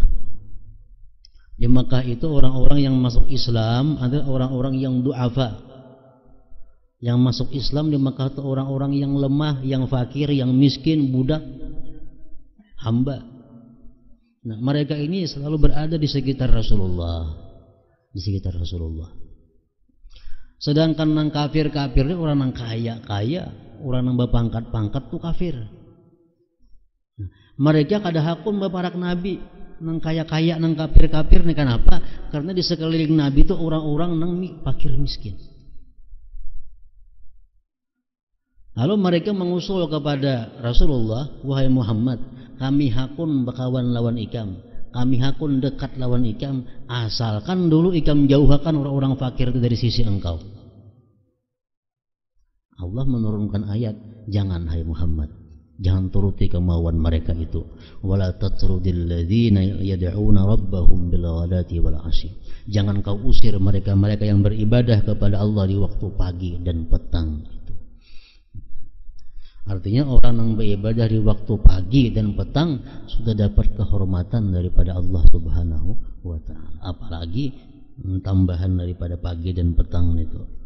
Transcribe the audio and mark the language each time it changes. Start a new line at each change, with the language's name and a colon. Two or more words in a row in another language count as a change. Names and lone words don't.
Indonesian: Di Mekah itu orang-orang yang masuk Islam adalah orang-orang yang du'afa, Yang masuk Islam di Mekah itu orang-orang yang lemah, yang fakir, yang miskin, budak, hamba. Nah, mereka ini selalu berada di sekitar Rasulullah, di sekitar Rasulullah.
Banjar: Sedangkan nang kafir-kafir ini orang nang kaya-kaya, orang nang berpangkat-pangkat tuh kafir. Nah, mereka kada hakun baparak Nabi, nang kaya-kaya, nang kafir-kafir nih kenapa?
Indonesian: Karena di sekeliling Nabi itu orang-orang nang fakir miskin. Lalu mereka mengusul kepada Rasulullah, wahai Muhammad,
Banjar: kami hakun bakawan lawan ikam, kami hakun dekat lawan ikam, asalkan dulu ikam jauhkan orang-orang fakir itu dari sisi engkau.
Indonesian: Allah menurunkan ayat, jangan hai Muhammad, jangan turuti kemauan mereka itu.
Arabic: ولا تطرد الذين يدعون ربهم بالغداة والعشي.
Indonesian: Jangan kau usir mereka-mereka yang beribadah kepada Allah di waktu pagi dan petang itu. Artinya orang yang beribadah di waktu pagi dan petang sudah dapat kehormatan daripada Allah
Arabic: سبحانه وتعالى.
Indonesian: Apalagi tambahan daripada pagi dan petang itu.